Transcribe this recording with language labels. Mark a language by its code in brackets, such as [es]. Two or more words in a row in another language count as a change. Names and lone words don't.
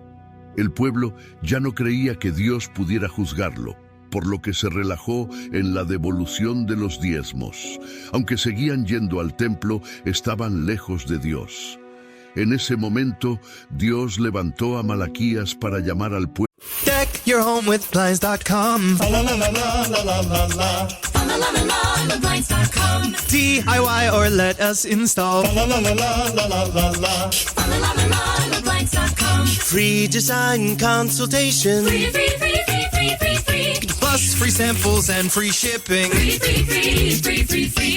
[es] El pueblo ya no creía que Dios pudiera juzgarlo, por lo que se relajó en la devolución de los diezmos. Aunque seguían yendo al templo, estaban lejos de Dios. En ese momento, Dios levantó a Malaquías para llamar al pueblo. [en] Deck your home with Blinds.com. La la la la la la la la. La la la la la Blinds.com. DIY or let us install. La la la la la la la la. La la la la Blinds.com. Free design consultation. Free. Plus free samples and free shipping. Free.